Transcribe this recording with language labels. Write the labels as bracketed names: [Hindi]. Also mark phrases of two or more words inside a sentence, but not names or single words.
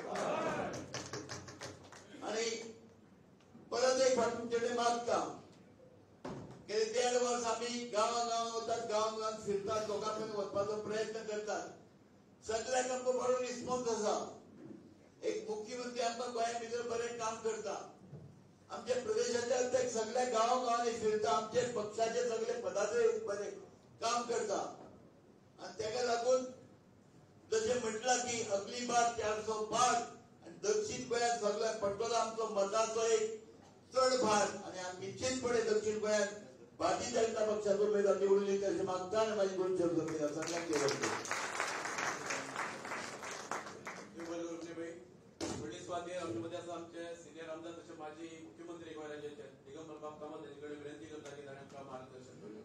[Konkani] आणि परत एक फावट तुमचे कडेन मागता, गेले 1.5 वर्स आम्ही गांवांगांवांत वतात, गांवांगांवांत फिरतात, लोकां पर्यंत वचपाचो प्रयत्न करतात, सगळ्याक आमकां बरो रिस्पॉन्स आसा. एक मुख्यमंत्री आमकां गोंया भितर बरें काम करता, आमचे प्रदेशाचे अध्यक्ष सगळ्या गांवांगांवांनी फिरता, आमचे पक्षाचे सगळे पदाधिकारी बरे काम करता आणि तेका लागून जशें म्हटलां की [Hindi] अगली बार 400 पार [Konkani] आणि दक्षिण गोंयांत सगळ्याक पडटलो आमचो मताचो एक चड भार आणि आमी निश्चितपणे दक्षिण गोंयांत भारतीय जनता पक्षाचो उमेदवार निवडून येतले अशें मागता आणि म्हाजी 2 शब्द सगळ्यांक देवतो. आमच्यामध्ये असं आमचे सिनियर आमदार तसे माजी मुख्यमंत्री गोंय राज्याचे दिगंबर बाब कामत यांच्याकडे विनंती करता की ताणें आमकां मार्गदर्शन करचें.